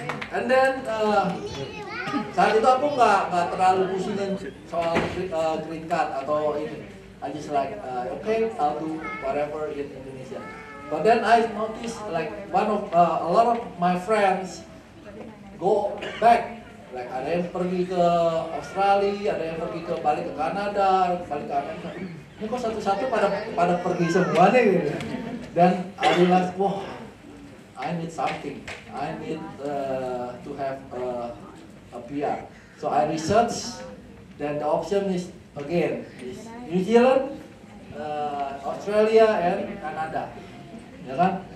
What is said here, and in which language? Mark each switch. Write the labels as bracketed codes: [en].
[en] And then [id] saat itu aku nggak terlalu pusingin soal green card atau ini. [en] I just like okay, I'll do whatever in Indonesia. But then I noticed like a lot of my friends go back. [id] Like ada yang pergi ke Australia, ada yang pergi balik ke Kanada, balik ke Amerika. Ini kok satu-satu pada pergi semua nih. Dan [en] I realized, wah, I need something. I need to have a PR. So I research. Then the option is again is New Zealand, Australia, and Canada. [id] Ya kan?